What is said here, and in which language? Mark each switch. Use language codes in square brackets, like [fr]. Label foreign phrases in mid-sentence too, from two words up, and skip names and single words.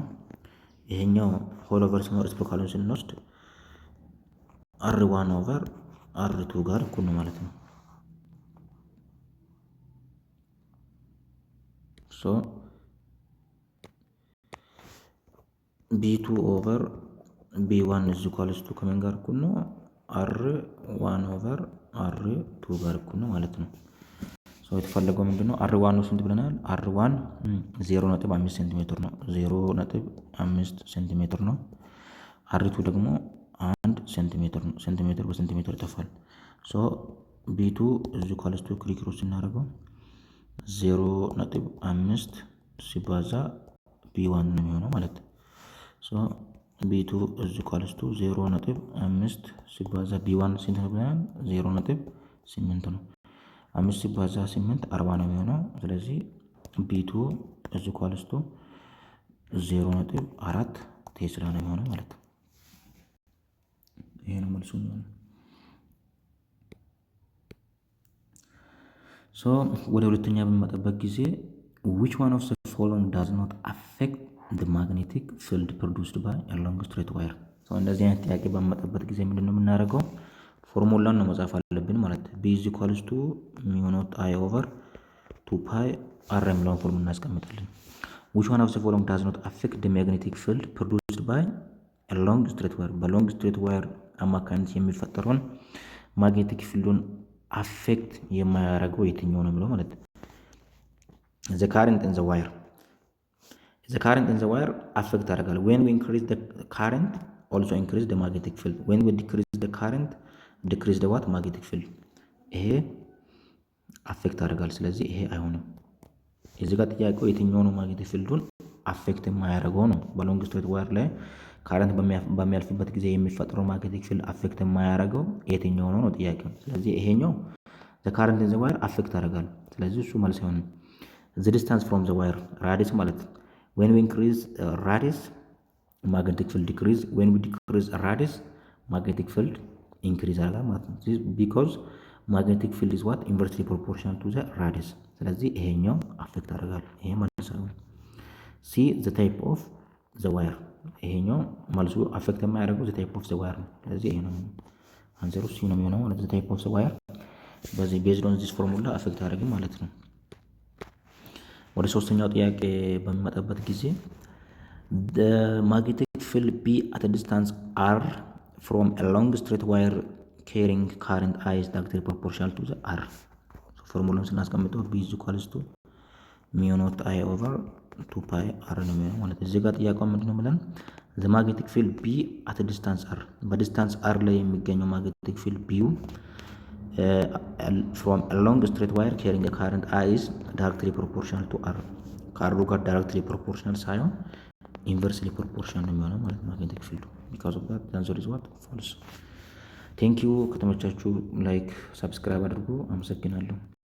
[am] ይሄኛው [en] whole over [am] ሲኖር ሪሲፕሮካሉን ስንወስድ [en] R 1 over R 2 [am] ጋር እኩል ነው ማለት ነው። [en] so B2 over B1 is equals to [am] ከምን ጋር እኩል ነው? [en] R 1 over R 2 [am] ጋር እኩል ነው ማለት ነው። ሶ የተፈለገው ምንድነው? አር 1 ነው ስንት ብለናል? አር 1 0.5 ሴንቲሜትር ነው። 0.5 ሴንቲሜትር ነው። አር 2 ደግሞ 1 ሴንቲሜትር ነው። ሴንቲሜትር በሴንቲሜትር ይጠፋል። ሶ ቢ2 [en] is equals to [am] ክሪክሮስ ስናደርገው 0.5 ሲባዛ ቢ1 ነው የሚሆነው ማለት ነው። ሶ ቢ2 [en] is equals to [am] 0.5 ሲባዛ ቢ1 ስንት ነው ብለናል? 0.8 ነው። 5 ሲባዛ 8 40 ነው የሚሆነው። ስለዚህ ቢ2 [en] is equals to [am] 0.4 ቴስላ ነው የሚሆነው ማለት ነው። ይሄ ነው መልሱ የሚሆነው። ሶ ወደ ሁለተኛ በሚመጣበት ጊዜ [en] which one of the following does not affect the magnetic field produced by a long straight wire? [am] ሶ እንደዚህ አይነት ጥያቄ በሚመጣበት ጊዜ ምንድነው የምናደርገው? ፎርሙላን ነው መጻፍ አለብን ማለት ነው። [en] b is equals to mu naught I over 2 pi r [am] የሚለውን ፎርሙላ እናስቀምጣለን። [en] which one of the following does not affect the magnetic field produced by a long straight wire? በlong straight wire [am] አማካኝነት የሚፈጠረውን [en] magnetic fieldን [am] አፌክት የማያደርገው የትኛው ነው ብለው ማለት ነው። [en] the current in the wire affect [am] ያደርጋል። [en] when we increase the current also increase the magnetic field. when we decrease the current decrease the what magnetic field. [am] ይሄ አፌክት ያደርጋል። ስለዚህ ይሄ አይሆንም። እዚህ ጋር ጥያቄው የትኛው ነው [en] magnetic fieldን [am] አፌክት የማያደርገው ነው። [en] በlong straight wire [am] ላይ ካረንት በሚያልፍበት ጊዜ የሚፈጠረው [en] magnetic field affect [am] የማያደርገው የትኛው ነው ጥያቄው። ስለዚህ ይሄኛው [en] the current in the wire affect [am] ያደርጋል። ስለዚህ እሱ መልስ አይሆንም። [en] the distance from the wire radius ማለት when we increase radius magnetic field decrease, when we decrease radius magnetic field increase [am] ያደርጋል ማለት ነው። [en] because magnetic field is what inversely proportional to the radius። [am] ስለዚህ ይሄኛው አፌክት ያደርጋል። ይሄ መልስ ነው። see [en] the type of the wire [am] ይሄኛው መልሱ አፌክት የማያደርገው [en] the type of the wire [am] ነው። ስለዚህ ይሄ ነው አንሰሩ ሲ ነው የሚሆነው ማለት [en] the type of the wire በዚህ based on this formula [am] አፌክት ያደርጋል ማለት ነው። ወደ ሶስተኛው ጥያቄ በሚመጣበት ጊዜ [en] the magnetic field B at a distance R from a long straight wire carrying current I is directly proportional to the R. [am] ፎርሙላውን ስናስቀምጠው [en] B is equals to mu naught I over 2 pi R [am] ነው የሚሆነው ማለት ነው። እዚህ ጋር ጥያቄው ምንድነው ብለን [en] the magnetic field B at a distance R [am] በዲስታንስ R ላይ የሚገኘው [en] magnetic field B from a long straight wire carrying a current I is directly proportional to R. [am] ከአሩ ጋር [en] directly proportional [am] ሳይሆን [en] inversely proportional [am] ነው የሚሆነው ማለት ነው [en] magnetic field. because of that the answer is what false. thank you [am] ከተመቻችሁ [en] like subscribe [am] አድርጉ። አመሰግናለሁ።